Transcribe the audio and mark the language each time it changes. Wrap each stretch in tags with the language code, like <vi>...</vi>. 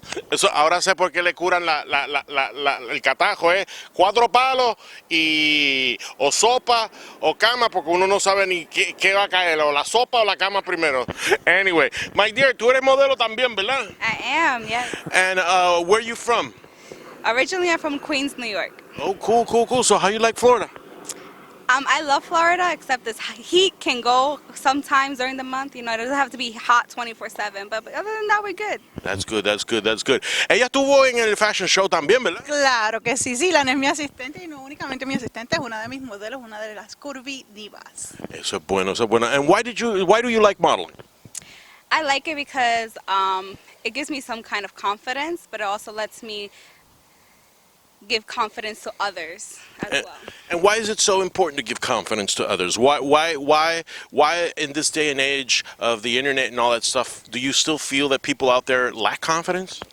<es>Eso, ahora sé por qué le curan el catajo, 4 palos y o sopa o cama, porque uno no sabe ni qué va a caer, o la sopa o la cama primero.</es> <en>Anyway, my dear,</en> <es>tú eres modelo también, ¿verdad?</es> <en>I am, yes. And where are you from? Originally, I'm from Queens, New York. Oh, cool, cool, cool. So how you like Florida? I love Florida, except this heat can go sometimes during the month. You know, it doesn't have to be hot 24/7. But other than that, we're good. That's good, that's good, that's good.</en> <es>Ella estuvo en el fashion show también, ¿verdad? Claro que sí, Ylana es mi asistente y no únicamente mi asistente, es una de mis modelos, una de las curvy divas. Eso es bueno, eso es bueno.</es> <en>And why do you like modeling? I like it because it gives me some kind of confidence, but it also lets me give confidence to others as well. And why is it so important to give confidence to others? Why in this day and age of the internet and all that stuff, do you still feel that people out there lack confidence?</en>